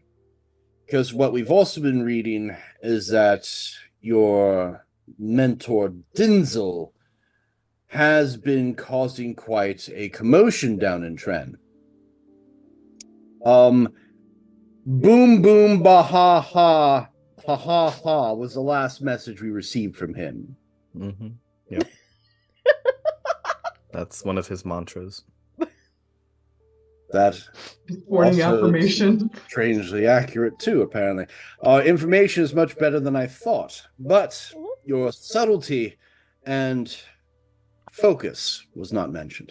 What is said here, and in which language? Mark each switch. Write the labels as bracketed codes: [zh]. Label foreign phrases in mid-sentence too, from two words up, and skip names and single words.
[en] Because what we've also been reading is that your mentor, Dinzel, has been causing quite a commotion down in Tren. Boom, boom, ba ha ha, ha ha ha was the last message we received from him. Mm-hmm. Yep. That's one of his mantras. That Warning also affirmation. strangely accurate too, apparently. Information is much better than I thought, but your subtlety and focus was not mentioned.